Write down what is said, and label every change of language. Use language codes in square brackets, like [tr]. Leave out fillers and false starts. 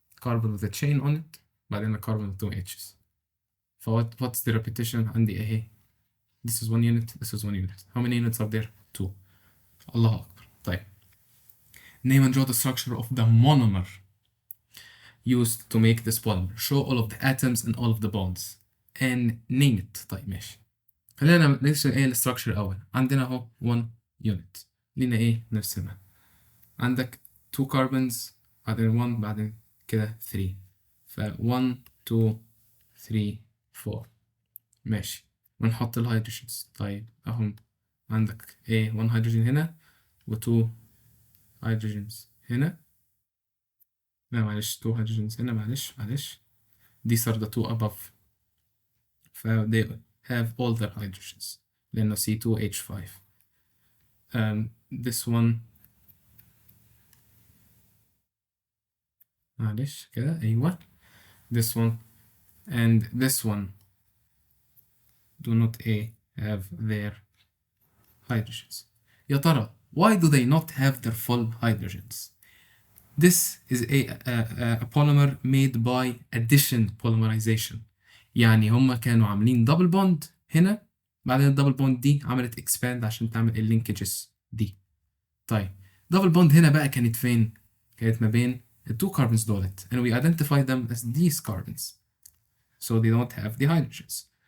[en] Carbon with a chain on it بعدين a carbon with two H's. what's the repetition [ar] عندي اهي. [en] This is one unit, this is one unit. How many units are there? [ar] Two. الله أكبر. طيب. [en] Name and draw the structure of the monomer used to make this polymer. Show all of the atoms and all of the bonds. And name it. [ar] طيب ماشي. خلينا نرسم ايه الستراكشر الأول. عندنا اهو 1 unit. لينا ايه نرسمها. عندك 2 carbons بعدين 1 بعدين كده 3. ف 1 2 3 4. ماشي. ونحط الهيدروجينز. طيب اهم عندك ايه 1 هيدروجين هنا و 2 هيدروجينز هنا. لا معلش 2 هيدروجينز هنا معلش [en] these are the two above. ف they have all their hydrogens لأنه C2H5. this one [ar] معلش كده أيوة [en] this one and this one do not have their hydrogens. يا ترى why do they not have their full hydrogens? This is a polymer made by addition polymerization. [ar] يعني هما كانوا عاملين double bond هنا بعدين الدبل بوند دي عملت expand عشان تعمل اللينكجز دي. طيب double bond هنا بقى كانت فين؟ كانت ما بين [en] ال two carbons دولت and we identify them as these carbons so they don't have the hydrogens.